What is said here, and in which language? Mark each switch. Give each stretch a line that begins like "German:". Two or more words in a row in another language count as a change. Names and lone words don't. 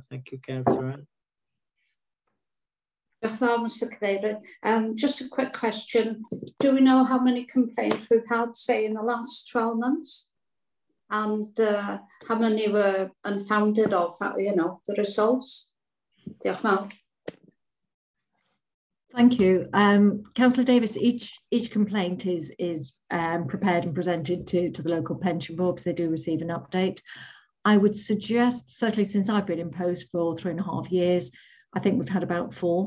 English: Thank you, Councillor Anne.
Welsh: Mr. Cadeirydd.
English: Just a quick question. Do we know how many complaints we've had, say, in the last 12 months? And how many were unfounded of, you know, the results?
Welsh: Diolch yn fawr.
English: Thank you. Councillor Davis, each complaint is prepared and presented to the local pension board, because they do receive an update. I would suggest, certainly since I've been in post for 3.5 years, I think we've had about 4.